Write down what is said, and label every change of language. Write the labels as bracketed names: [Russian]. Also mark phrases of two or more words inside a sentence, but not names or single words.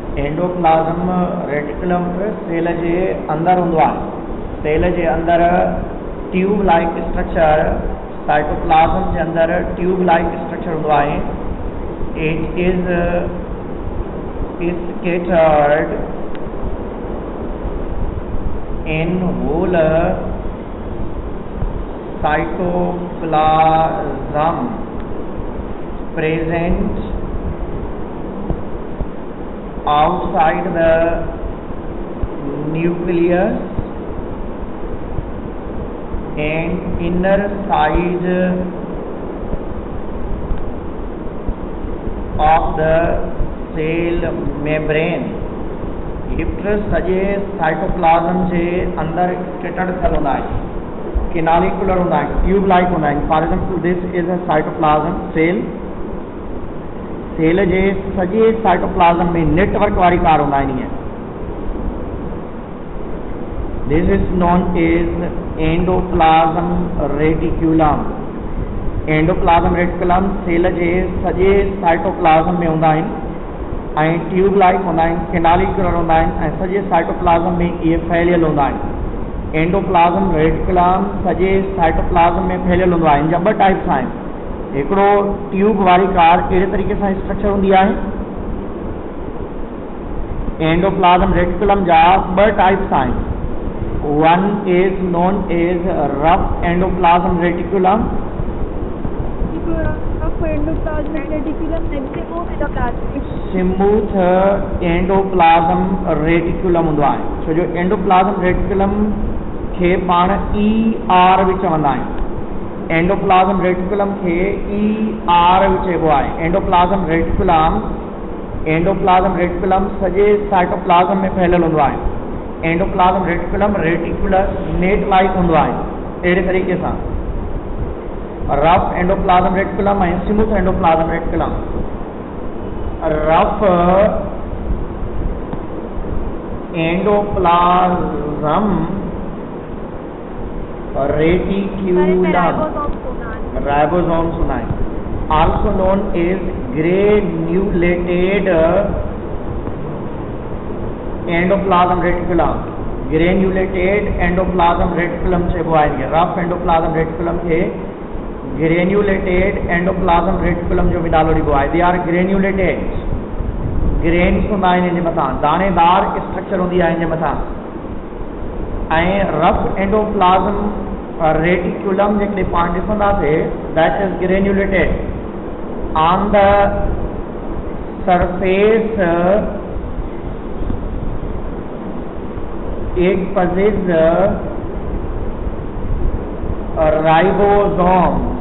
[English] endoplasm reticulum [Sindhi] सेल जे अंदर हूंदो आहे। सेल जे अंदर [English] tube like structure, [Sindhi] साइटोप्लाज्म जे अंदर [English] tube like structure [Sindhi] हूंदो आहे। [English] It is scattered in whole cytoplasm present outside the nucleus and inner side of the cell membrane. [Sindhi] गिफ्ट सजे साइटोप्लाज्म जे अंदर [English] scattered cell [Sindhi] होंदा है, कैनालिकुलर होंदा है, [English] tube like [Sindhi] होंदा है। [English] For example this is a cytoplasm cell. [Sindhi] सेल जे सजे साइटोप्लाज्म में नेटवर्क वारी कार होंदा है। [English] This is known as endoplasm reticulum. endoplasm reticulum [Sindhi] सेल जे सजे साइटोप्लाज्म में होंदा है, [English] tube like [Sindhi] होंदा है, कैनालिकुलर होंदा है, सजे साइटोप्लाज्म में ये फैलियल होंदा है। [English] endoplasm reticulum [Sindhi] सजे साइटोप्लाज्म में फैलियल होंदो आहे। इन जा ॿ टाइप्स आहिनि। हिकिड़ो ट्यूब वारी कार अहिड़े तरीक़े सां स्ट्रक्चर हूंदी आहे। [English] endoplasm reticulum [Sindhi] जा ॿ टाइप्स आहिनि। [English] One is known as rough endoplasm reticulum. smooth endoplasm reticulum [Sindhi] हूंदो आहे। छो जो [English] endoplasm reticulum [Sindhi] खे पाण ER बि चवंदा आहियूं। [English] endoplasm reticulum [Sindhi] खे ER बि चइबो आहे। [English] endoplasm reticulum [Sindhi] सॼे साइटोप्लाज्म में फैलियल हूंदो आहे। [English] endoplasm reticulum reticular net like [Sindhi] हूंदो आहे। अहिड़े तरीक़े सां [English] rough endoplasm reticulum [Sindhi] ऐं [English] smooth endoplasm reticulum. rough endoplasm reticulum ribosomes [Hindi] होना है। [English] Also known as granulated endoplasm reticulum. granulated endoplasm reticulum [Sindhi] चइबो आहे। [English] rough endoplasm reticulum [Sindhi] खे [English] granulated endoplasm reticulum [Sindhi] जो भी नालो ॾिबो आहे। [English] They are granulated. [Sindhi] ग्रेन्स हूंदा आहिनि इन जे मथां, दाणेदार स्ट्रक्चर हूंदी आहे इन जे मथां। ऐं [English] rough endoplasm reticulum [Sindhi] जेकॾहिं पाण ॾिसंदासीं [English] That is granulated on the surface. इट possesses राइबोसोम।